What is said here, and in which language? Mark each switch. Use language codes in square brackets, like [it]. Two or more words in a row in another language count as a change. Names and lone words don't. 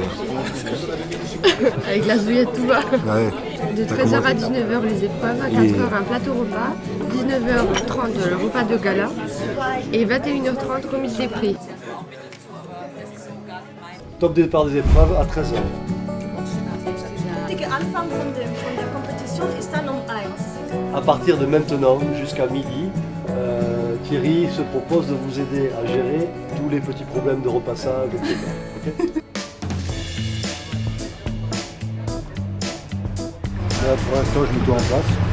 [fr] Avec la zouillette tout va. Ouais. De 13h à 19h les épreuves, à 4h un plateau repas, 19h30 le repas de gala et 21h30 remise des prix. Top départ des épreuves à 13h. [de] Der Anfang von der Kompetition ist dann um 1. [fr] À partir de maintenant jusqu'à midi, Thierry se propose de vous aider à gérer tous les petits problèmes de repassage, etc. Ok. Là, pour l'instant, je mets tout en place.